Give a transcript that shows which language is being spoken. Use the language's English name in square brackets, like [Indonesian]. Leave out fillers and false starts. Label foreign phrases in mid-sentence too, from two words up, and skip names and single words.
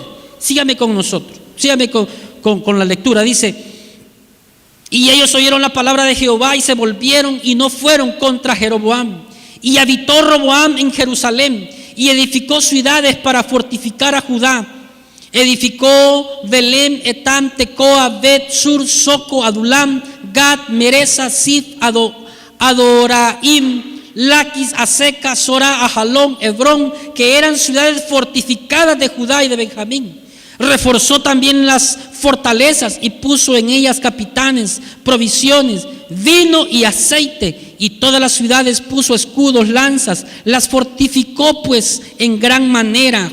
[Spanish] Sígame con nosotros, sígame con la lectura. Dice, y ellos oyeron la palabra de Jehová y se volvieron y no fueron contra Jeroboam. Y habitó Roboam en Jerusalén y edificó ciudades para fortificar a Judá. Edificó Belén, Etam, Tecoa, Bet, Sur, Soco, Adulam, Gad, Meresa, Sif, Adoraim, Laquis, Aseca, Sora, Ajalón, Hebrón, que eran ciudades fortificadas de Judá y de Benjamín. Reforzó también las fortalezas y puso en ellas capitanes, provisiones, vino y aceite, y todas las ciudades puso escudos, lanzas, las fortificó pues en gran manera.